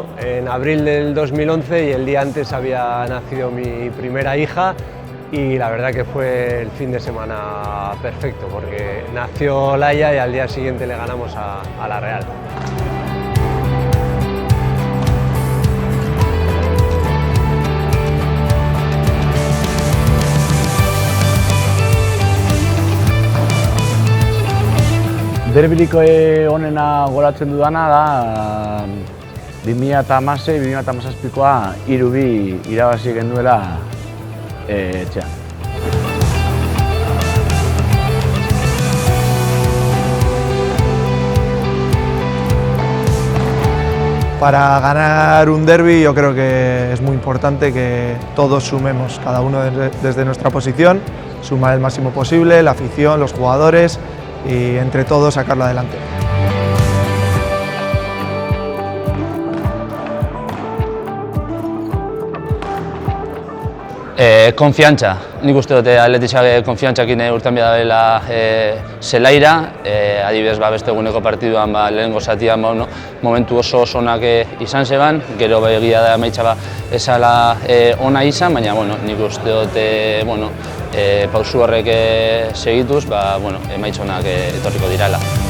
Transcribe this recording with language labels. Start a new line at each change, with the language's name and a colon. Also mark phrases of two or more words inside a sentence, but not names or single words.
Spanish: en abril del 2011, y el día antes había nacido mi primera hija, y la verdad que fue el fin de semana perfecto porque nació Laia y al día siguiente le ganamos a la Real.
Basque: Derbirik onena goratzen dudana da 2016-2017koa 3-2 irabazi genuela etxean. Para ganar un derbi yo creo que es muy importante que todos sumemos, cada uno desde nuestra posición, sumar el máximo posible, la afición, los jugadores, y entre todos sacarlo adelante. Konfiantza. Nik uste dut Athleticak konfiantzakin urtean behar dela zelaira. Adibidez, beste eguneko partiduan lehenengo zatian momentu oso onak izan zeban, gero egia da emaitza ezala ona izan, baina nik uste dut pausu horrek segituz, emaitza onak etorriko direla.